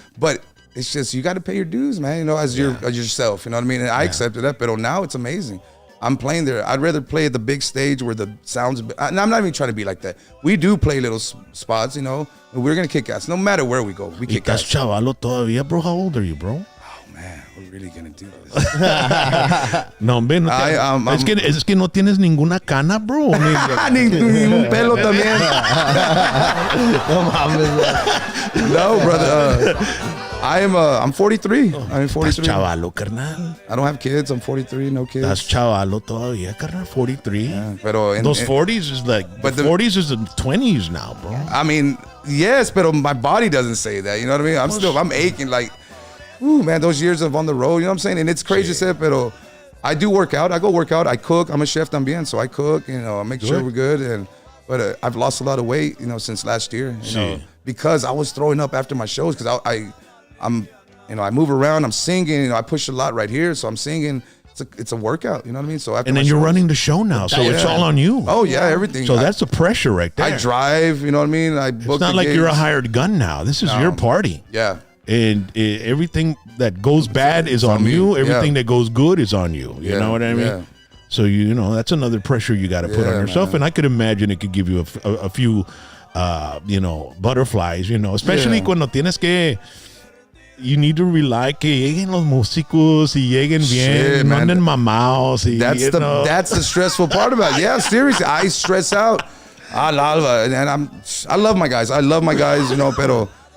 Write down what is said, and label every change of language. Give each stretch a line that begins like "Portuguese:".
English: But it's just, you got to pay your dues, man, as yourself, you know what I mean? And I accepted that, but now it's amazing. I'm playing there. I'd rather play at the big stage where the sounds... I'm not even trying to be like that. We do play little spots, and we're going to kick ass. No matter where we go, we kick ass.
Spanish: Estás chavalo todavía,
English: bro. How old are you, bro? Man, we're really gonna do this.
Spanish: No, hombre, es que no tienes ninguna cana, bro. Ningún pelo también.
English: No, brother. I'm 43. I'm 43.
Spanish: Estás chavalo, carnal.
English: I don't have kids. I'm 43. No kids.
Spanish: Estás chavalo todavía, carnal.
English: 43. Yeah, pero those 40s is like, but the 40s is the 20s now, bro. I mean, yes, but my body doesn't say that. You know what I mean? I'm aching like. Ooh, man, those years of on the road, you know what I'm saying? And it's crazy to say, but I do work out. I go work out. I cook. I'm a chef también, so I cook. I make sure we're good. But I've lost a lot of weight, you last year, because I was throwing up after my shows. Because I move around. I'm singing. I push a lot right here, so I'm singing. It's a workout, you know what I mean? So and then you're running the show now, so it's all on you. Oh yeah, everything. So that's the pressure right there. I drive, you know what I mean? I book. It's not like you're a hired gun now. This is your party. Yeah. And everything that goes bad is on you. Everything that goes good is on you. You know what I mean? Yeah. So that's another pressure you got to put on yourself. Man. And I could imagine it could give you a few, butterflies. Especially
Spanish: cuando tienes que.
English: You need to rely
Spanish: que lleguen los músicos y lleguen bien, no anden mamados.
English: That's the stressful part about it. Yeah, seriously, I stress out. I love my guys. Pero.